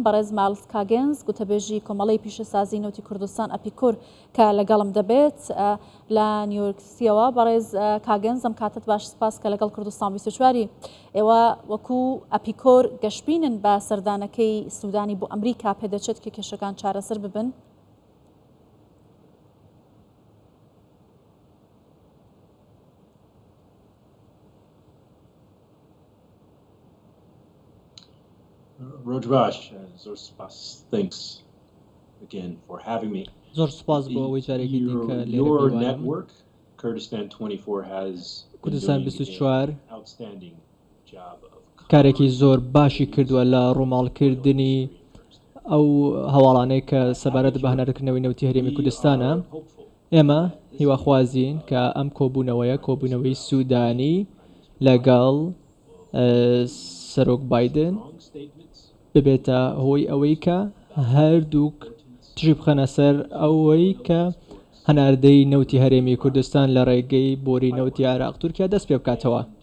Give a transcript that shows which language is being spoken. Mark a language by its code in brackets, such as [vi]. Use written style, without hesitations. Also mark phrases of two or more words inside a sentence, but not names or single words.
[ckb] بەڕێز مالس کاگەنز گوتەبێژی کۆمەڵی پیشەسازی نەوتی کوردستان ئەپیکۆر کە لەگەڵم دەبێت لە نیویۆرکسیەوە. بەڕێز کاگەنز ئەم کاتت باش سپاس کە لەگەڵ کوردستان 24 ئێوە وەکو ئەپیکۆر گەشتبینن بە سەردانەکەی سوودانی بۆ ئەمریکا پێدەچێت کە کێشەکان چارەسەر ببن. Rojbash, zor spas. [en] Thanks again for having me. [ckb] زۆر سپاس بۆ ئەوەی جارێکی دیکە [en] Your network, Kurdistan 24, has been کوردستان doing 24 an outstanding job of [ckb] کارێکی زۆر باشی کردووە لە ڕووماڵکردنی ئەو هەواڵانەی کە سەبارەت بە هەناردەکردنەوەی نەوتی هەرێمی کوردستانە. ئێمە هیواخوازین کە ئەم کۆبوونەوەی سوودانی لەگەڵ سەرۆک بایدن ببێتە هۆی ئەوەی کە هەردووک تژی بخەنە سەر ئەوەی کە هەناردەی نەوتی هەرێمی کوردستان لە ڕێگەی بۆری نەوتی عێراق تورکیا دەست پێ بکاتەوە.